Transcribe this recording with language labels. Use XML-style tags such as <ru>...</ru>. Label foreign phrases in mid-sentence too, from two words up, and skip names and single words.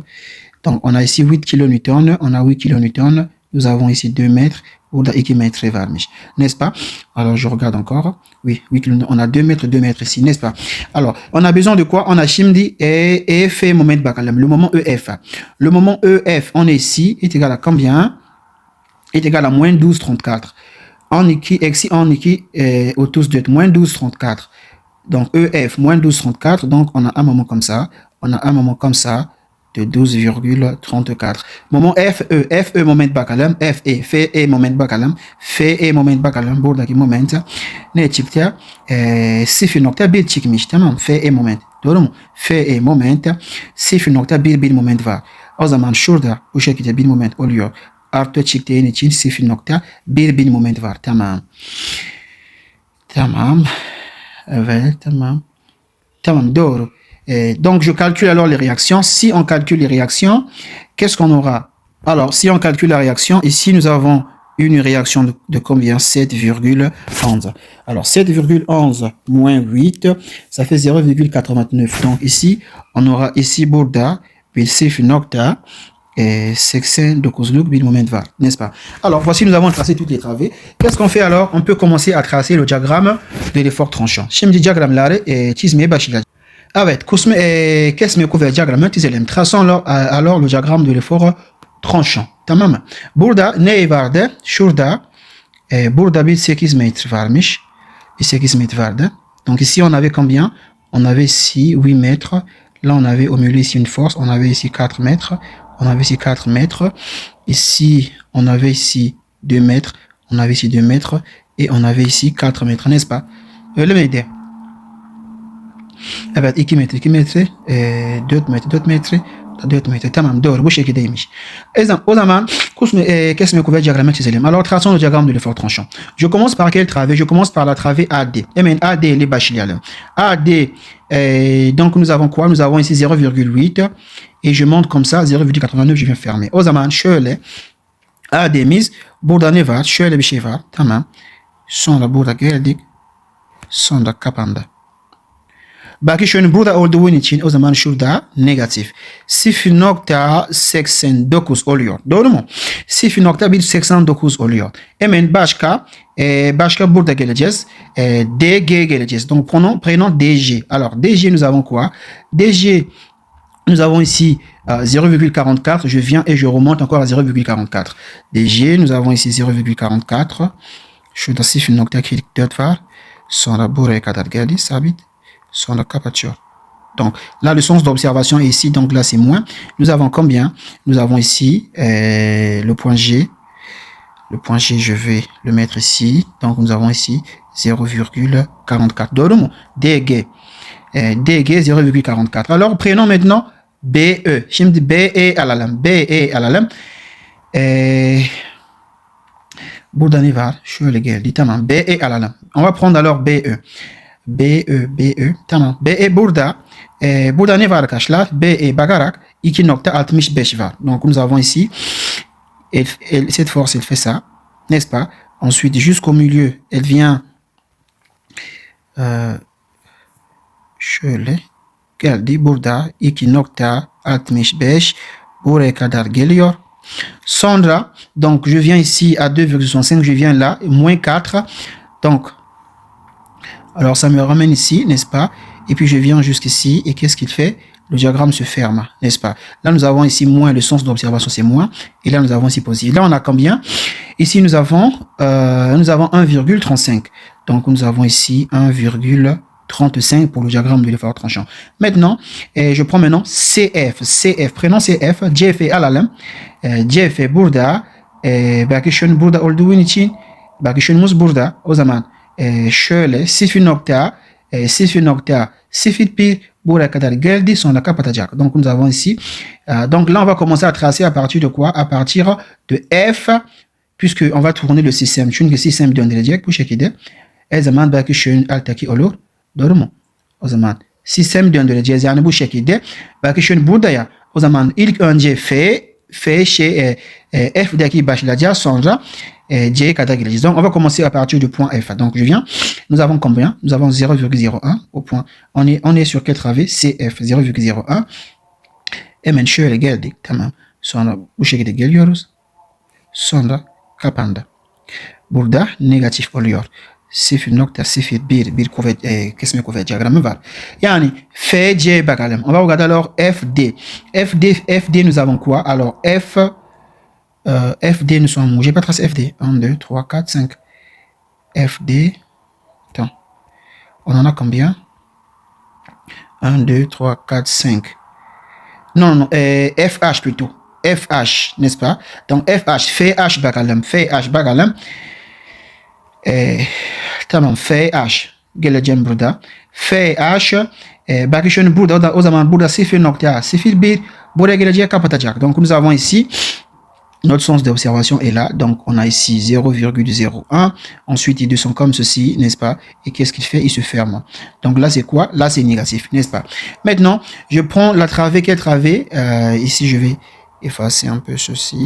<fr>Donc on a ici 8 kilonewton, on a 8 kilonewton. Nous avons ici 2 mètres.</fr> <tr>Burada 2 mètres varmış.</tr> <fr>N'est-ce pas? Alors, je regarde encore. Oui, on a 2 mètres ici, n'est-ce pas? Alors, on a besoin de quoi? On a</fr> <tr>şimdi EF moment bakalım.</tr> <fr>Le moment EF. Le moment EF, on est ici, est égal à combien? Est égal à moins 12,34.</fr> <tr>En iki, eksi en iki,</tr> <fr>autour de moins 12,34. Donc, EF, moins 12,34. Donc, on a un moment comme ça. On a un moment comme ça. De 12,34.</fr> <tr>Moment FE moment bakalım. FE moment bakalım. FE moment bakalım. Buradaki moment ne çıktı? 0.1 çıkmış. Tamam. FE moment. Doğru mu? FE moment 0.1 moment var. O zaman şurada bu şekilde bir moment oluyor. Artı çıktığın için 0.1 moment var. Tamam. Tamam. Evet. Tamam. Tamam. Doğru.</tr> <fr>Donc, je calcule alors les réactions. Si on calcule les réactions, qu'est-ce qu'on aura? Alors, si on calcule la réaction, ici, nous avons une réaction de combien? 7,11. Alors, 7,11 moins 8, ça fait 0,89. Donc, ici, on aura ici</fr> <tr>burada bir 0,89 bir moment var,</tr> <fr>n'est-ce pas? Alors, voici, nous avons tracé toutes les travées. Qu'est-ce qu'on fait alors? On peut commencer à tracer le diagramme de l'effort tranchant.</fr> <tr>Şimdi diagramları çizmeye başlayacağız. Evet, kesme kuvvet diagramı çizelim.</tr> <fr>Traçons alors le diagramme de l'effort tranchant.</fr> <tr>Tamam mı? Burada ne vardı? Şurada burada bir 8 metre varmış. Bir 8 metre vardı.</tr> <fr>Donc ici on avait combien? On avait ici 8 mètres. Là on avait au milieu ici une force. On avait ici 4 mètres. On avait ici 4 mètres. Ici on avait ici 2 mètres. On avait ici 2 mètres. et on avait ici 4 mètres, n'est-ce pas? Le mètre.</fr> <tr>Evet 2 metre 2 metre 4 metre 4 metre 4 metre tamam doğru bu şekildeymiş. O zaman kesme kuvvet diyagramı çizelim.</tr> <fr>Alors traçons le diagramme de l'effort tranchant. Je commence par quelle travée? Je commence par la travée AD.</fr> <tr>Hemen AD ile başlayalım.</tr> <fr>AD donc nous avons quoi? Nous avons ici 0,8 et je monte comme ça 0,89 je viens fermer.</fr> <tr>O zaman şöyle AD'miz burada ne var? Şöyle bir şey var. Tamam. Sonra burada geldik. Sonra kapandı. Bakın burada olduğu için o zaman şurada negatif 0,89 oluyor. Doğru mu? 0,189 oluyor. Hemen başka burada geleceğiz. DG geleceğiz.</tr> <fr>Donc prenons DG. Alors DG nous avons quoi? DG nous avons ici 0,44. Je viens et je remonte encore à 0,44. DG nous avons ici 0,44.</fr> <tr>Şurada 0,44 var. Sonra buraya kadar geldi sabit. Sonra kapatıyor.</tr> <fr>Donc là le sens d'observation est ici, donc là c'est moins. Nous avons combien? Nous avons ici le point G. Le point G, je vais le mettre ici. Donc nous avons ici 0,44.</fr> <tr>Doğru mu? DG.</tr> <fr>DG 0,44. Alors prenons maintenant BE.</fr> <tr>Şimdi BE alalım. BE alalım. Burada ne var? Şöyle geldi. Tamam. BE alalım.</tr> <fr>On va prendre alors BE. BE.</fr> <tr>Tamam. BE burada. Burada ne var arkadaşlar? BE bakarak 2,65 var.</tr> <fr>Donc nous avons ici cette force, elle fait ça, n'est-ce pas? Ensuite, jusqu'au milieu, elle vient</fr> <tr>şöyle geldi. Burada 2,65 buraya kadar geliyor. Sonra,</tr> <fr>donc je viens ici à 2,65, je viens là, moins 4. Donc, alors ça me ramène ici, n'est-ce pas? Et puis je viens jusqu'ici, et qu'est-ce qu'il fait? Le diagramme se ferme, n'est-ce pas? Là, nous avons ici moins, le sens d'observation, c'est moins. Et là, nous avons ici positif. Là, on a combien? Ici, nous avons 1,35. Donc, nous avons ici 1,35 pour le diagramme de l'effort tranchant. Maintenant, je prends maintenant CF.</fr> <tr>CF, prenons CF. CF alalım. CF burada. Bakışın burada olduğu için bakışımız burada. O zaman şöyle 0,01 buraya kadar geldi, sonra kapatacak.</tr> <fr>Donc nous avons ici. Donc là on va commencer à tracer à partir de quoi? À partir de F, puisque on va tourner le système.</fr> <tr>Çünkü sistem döndürecek bu şekilde. O zaman belki şöyle alttaki olur. Doğru mu? O zaman sistem döndüreceğiz yani bu şekilde. Belki şöyle burada ya. O zaman ilk önce F'deki başlayacağız, sonra C'ye kadar geleceğiz.</tr> <fr>Donc on va commencer à partir du point F. Donc je viens. Nous avons combien? Nous avons 0,01 au point. On est sur quelle travée? CF 0,01.</fr> <tr>Hemen şöyle geldik. Tamam. Sonra bu şekilde geliyoruz. Sonra kapandı. Burada negatif oluyor. 0,01 bir kuvvet, kesme kuvvet diyagramı var. Yani FC bakalım.</tr> <fr>On va regarder alors FD. FD nous avons quoi? Alors FD nous sommes où? J'ai pas tracé FD. 1, 2, 3, 4, 5. FD. Attends. On en a combien? 1, 2, 3, 4, 5. Non, FH plutôt. FH, n'est-ce pas?</fr> <tr>Donc FH, FH bakalım. FH bakalım. Tamam, FH. Geleceğim burada. FH. Bakışın burada. O zaman burada 0,01. Buraya geleceğe kapatacak.</tr> <fr>Donc nous avons ici notre sens d'observation est là, donc on a ici 0,01, ensuite ils descendent comme ceci, n'est-ce pas? Et qu'est-ce qu'il fait? Il se ferme. Donc là c'est quoi? Là c'est négatif, n'est-ce pas? Maintenant, je prends la travée, quelle travée? Ici je vais effacer un peu ceci.</fr>